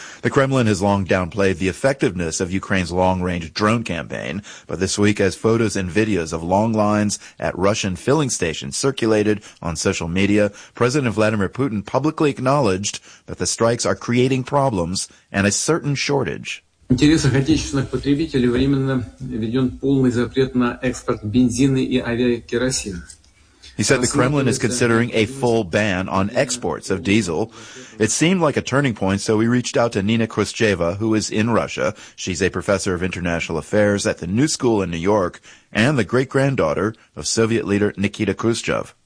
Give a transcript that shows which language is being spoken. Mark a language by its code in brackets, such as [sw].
[en] The Kremlin has long downplayed the effectiveness of Ukraine's long-range drone campaign, but this week as photos and videos of long lines at Russian filling stations circulated on social media, President Vladimir Putin publicly acknowledged that the strikes are creating problems and a certain shortage. [ru] Интересы отечественных потребителей временно введен полный запрет на экспорт бензина и авиакеросина. [en] He said the Kremlin is considering a full ban on exports of diesel. It seemed like a turning point, so we reached out to Nina Khrushcheva, who is in Russia. She's a professor of international affairs at the New School in New York and the great-granddaughter of Soviet leader Nikita Khrushchev.